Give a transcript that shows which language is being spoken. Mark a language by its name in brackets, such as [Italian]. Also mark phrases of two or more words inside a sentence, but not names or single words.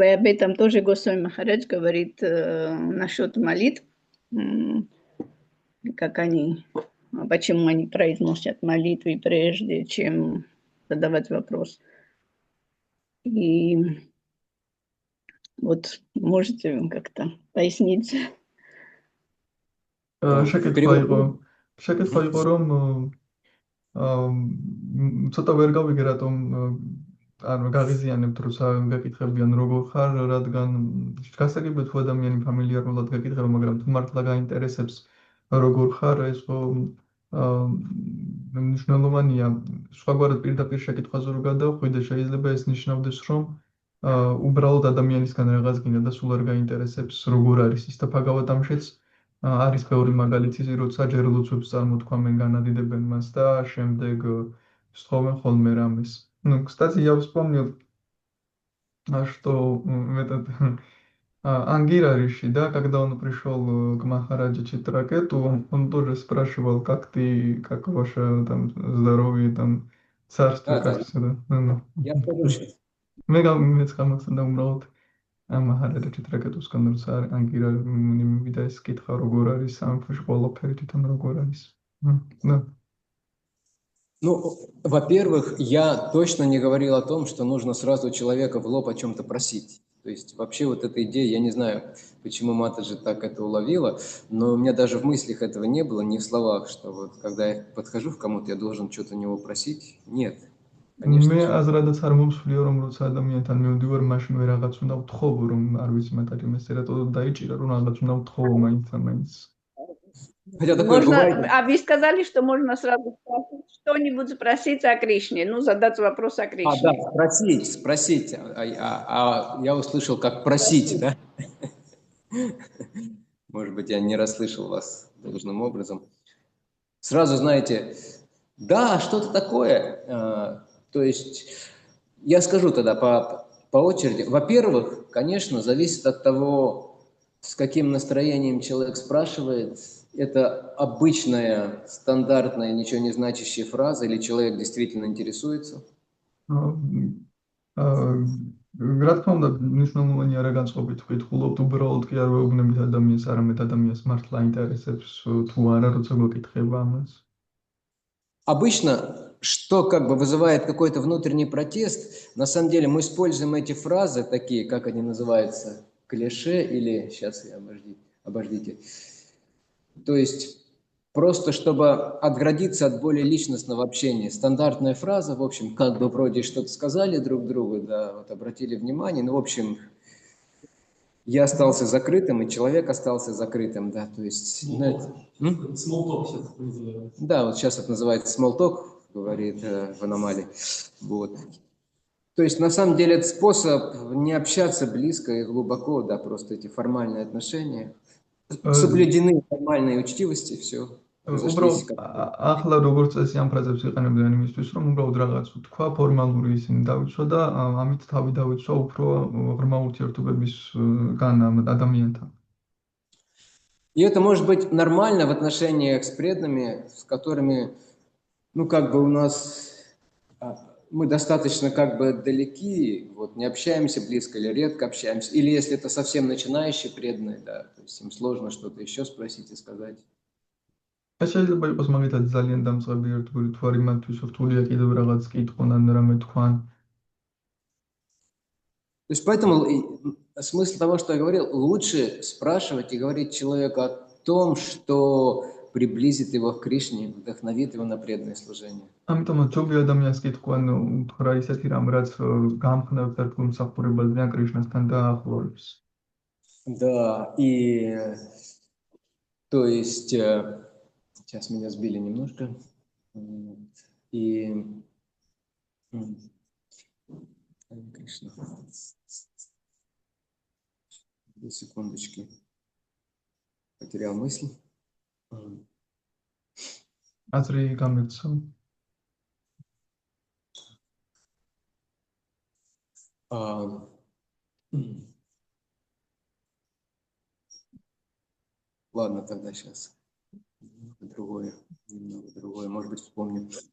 [Russian] И об этом тоже Госвами Махарадж говорит насчет молитв, как они, почему они произносят молитвы прежде, чем задавать вопрос. И вот можете как-то пояснить? შეკითხვა Перевод. [Georgian] იყო შეკითხვა იყო რომ ცოტა ვერ გავიგე რატომ ანუ გაღიზიანებთ როცა გეკითხებიან როგორ ხარ რადგან გასაგებია თუ ადამიანი ფამილიარულად გეკითხება მაგრამ თუ მართლა გაინტერესებს როგორ ხარ ეს ხო მნიშვნელოვანია სხვაგვარად პირდაპირ შეკითხვაზე რო გადავხვიდე შეიძლება ეს ნიშნავდეს რომ უბრალოდ ადამიანისგან რაღაც გინდა და სულ არ გაინტერესებს როგორ არის ის და Bhagavatam-შიც არის ბევრი მაგალითი, როცა ჯერ ლოცვებს წარმოთქვამენ, განადიდებენ მას და შემდეგ სთხოვენ ხოლმე რამეს. [Russian] Ну, кстати, я вспомнил, что этот Ангирариshi, да, когда он пришел к Махараджа Читракету, он тоже спрашивал, как ты, как ваше там здоровье, там царство, Да. как все, да. Ну. Я скажу сейчас. [Georgian] მეც გამახსენდა უბრალოდ მახარაჯა ჭიტრაკეტუსგან როცა ანგირა მივიდა ეს კითხვა როგორ არის სამეფოში ყველაფერი თვითონ როგორ არის. [Russian] Да. Ну, во-первых, я точно не говорил о том, что нужно сразу человека в лоб о чем-то просить. То есть вообще вот эта идея, я не знаю, почему Матаджи так это уловила, но у меня даже в мыслях этого не было, ни в словах, что вот когда я подхожу к кому-то, я должен что-то у него просить. Нет, конечно მე же. [Georgian] აზრადაც არ მომსვლიო რომ როცა ადამიანთან მივდივარ მაშინ მე რაღაც უნდა ვთხოვო რომ არ ვიცი მეტად იმას რატო დაიჭირა რომ რაღაც უნდა ვთხოვო მაინც. [Russian] Хотя такое бывает. А вы сказали, что можно сразу что-нибудь спросить о Кришне, ну, задать вопрос о Кришне. Да, спросить. А я услышал, как просить, да? Может быть, я не расслышал вас должным образом. Сразу знаете, да, что-то такое. То есть я скажу тогда по очереди. Во-первых, конечно, зависит от того, с каким настроением человек спрашивает. Это обычная, стандартная, ничего не значащая фраза, или человек действительно интересуется? [Georgian] რა თქმა უნდა, მნიშვნელოვანია რა განწყობით ვკითხულობთ, უბრალოდ კი არ ვეუბნებით ადამიანს, არამედ ადამიანს მართლა ინტერესებს თუ არა, როცა გვეკითხება ამას. [Russian] Обычно, что как бы вызывает какой-то внутренний протест, на самом деле мы используем эти фразы, такие, как они называются, клише или, сейчас, обождите, то есть просто чтобы отградиться от более личностного общения. Стандартная фраза, в общем, как бы вроде что-то сказали друг другу, да, вот обратили внимание, ну, в общем, я остался закрытым, и человек остался закрытым, да, то есть... [English] Small talk [Russian] сейчас называется. Да, вот сейчас это называется [English] small talk, [Russian] говорит Ванамали. Вот. То есть, на самом деле, это способ не общаться близко и глубоко, да, просто эти формальные отношения. Соблюдены формальные учтивости, все. [Georgian] უბრალოდ ახლა როგორც წესი ამ ფრაზებს იყენებდნენ იმისთვის, რომ უბრალოდ რაღაც უთქვა, ფორმალური ისინი დავიცვა და ამით თავი დავიცვა უფრო ღრმა ურთიერთობებისგან ამ ადამიანთან. [Russian] И это может быть нормально в отношениях с преданными, с которыми, ну, как бы у нас, мы достаточно как бы далеки, вот, не общаемся близко или редко общаемся, или если это совсем начинающие преданные, да, то есть им сложно что-то еще спросить и сказать. [Georgian] ეს შეიძლება იყოს მაგითაც ძალიან დამწყები ერთგული თუ არის მათთვის რთულია კიდევ რაღაც კითხონ ან რამე თქვან. [Russian] То есть поэтому смысл того, что я говорил, лучше спрашивать и говорить человеку о том, что приблизит его к Кришне, вдохновит его на преданное служение. [Georgian] ამიტომ ჯობი ადამიანს კითხვა უთხრა ისეთი რამ რაც გამხნევს ერთგულ მსახურებაზე ან კრიშნასთან დაახლოებს. [Russian] Да, и то есть сейчас меня сбили немножко. И Кришна. Две секундочки. Потерял мысль. [Georgian] აზრი გამეცო. [Russian] Ладно, тогда сейчас немного другое, может быть, вспомню.